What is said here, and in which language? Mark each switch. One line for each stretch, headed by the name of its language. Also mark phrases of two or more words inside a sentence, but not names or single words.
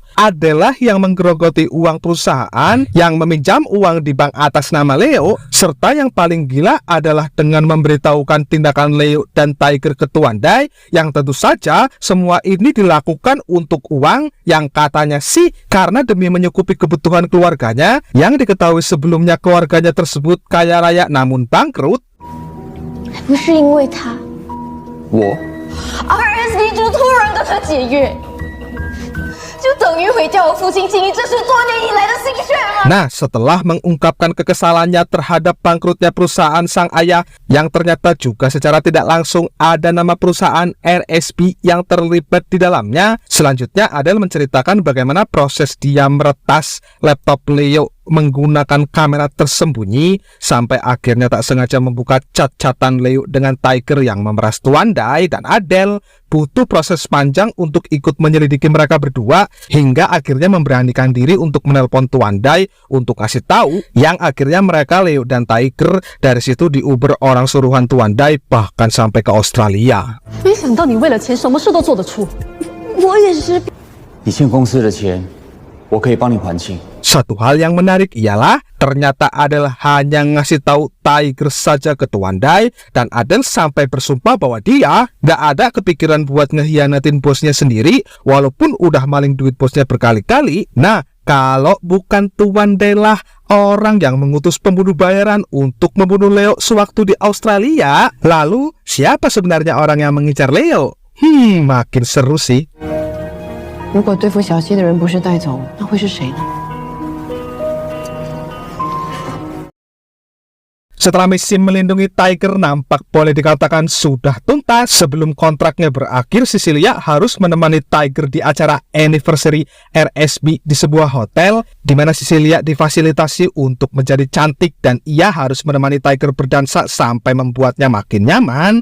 Indonesian: Adele yang menggerogoti uang perusahaan, yang meminjam uang di bank atas nama Leo, serta yang paling gila adalah dengan memberitahukan tindakan Leo dan Tiger ke Tuan Dai, yang tentu saja semua ini dilakukan untuk uang yang katanya sih karena demi menyukupi kebutuhan keluarganya, yang diketahui sebelumnya keluarganya tersebut kaya raya namun bangkrut.
Chinese: 不是因为他，我 RSB 就突然跟他解约，就等于毁掉我父亲经营这10多年以来的心血吗？
Indonesian: Nah, setelah mengungkapkan kekesalannya terhadap bangkrutnya perusahaan sang ayah, yang ternyata juga secara tidak langsung ada nama perusahaan RSB yang terlibat di dalamnya, selanjutnya Adele menceritakan bagaimana proses dia meretas laptop Leo menggunakan kamera tersembunyi, sampai akhirnya tak sengaja membuka cat-catan Leo dengan Tiger yang memeras Tuan Dai, dan Adele butuh proses panjang untuk ikut menyelidiki mereka berdua, hingga akhirnya memberanikan diri untuk menelpon Tuan Dai untuk kasih tahu, yang akhirnya mereka Leo dan Tiger dari situ diuber orang suruhan Tuan Dai bahkan sampai ke Australia.
Chinese: 没想到你为了钱什么事都做得出。我也是。你欠公司的钱，我可以帮你还清。
Indonesian: Satu hal yang menarik ialah ternyata Adele hanya ngasih tahu Tiger saja ke Tuan Dai, dan Adele sampai bersumpah bahwa dia gak ada kepikiran buat ngehianatin bosnya sendiri walaupun udah maling duit bosnya berkali-kali. Nah, kalau bukan Tuan Dai lah orang yang mengutus pembunuh bayaran untuk membunuh Leo sewaktu di Australia, lalu siapa sebenarnya orang yang mengincar Leo? Makin seru sih.
Chinese: 如果对付小七的人不是带走，那会是谁呢？
Indonesian: Setelah misi melindungi Tiger nampak boleh dikatakan sudah tuntas, sebelum kontraknya berakhir, Cecilia harus menemani Tiger di acara anniversary RSB di sebuah hotel, di mana Cecilia difasilitasi untuk menjadi cantik dan ia harus menemani Tiger berdansa sampai membuatnya makin nyaman.